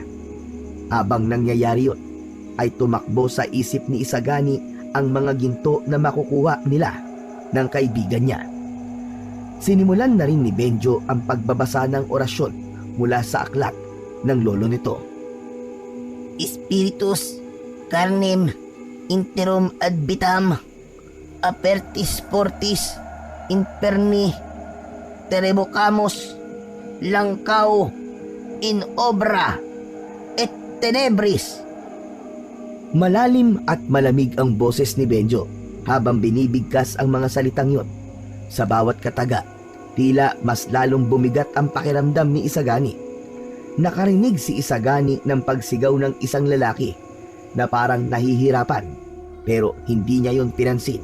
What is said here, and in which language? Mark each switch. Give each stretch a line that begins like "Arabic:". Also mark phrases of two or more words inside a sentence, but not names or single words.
Filipino: Habang nangyayari yun, ay tumakbo sa isip ni Isagani ang mga ginto na makukuha nila ng kaibigan niya. Sinimulan na rin ni Benjo ang pagbabasa ng orasyon mula sa aklat ng lolo nito.
Latin: Spiritus carnem interum ad vitam apertis fortis inferni terevocamus langkaw in obra et tenebris.
Filipino: Malalim at malamig ang boses ni Benjo habang binibigkas ang mga salitang yon. Sa bawat kataga, tila mas lalong bumigat ang pakiramdam ni Isagani. Nakarinig si Isagani ng pagsigaw ng isang lalaki na parang nahihirapan, pero hindi niya yon pinansin.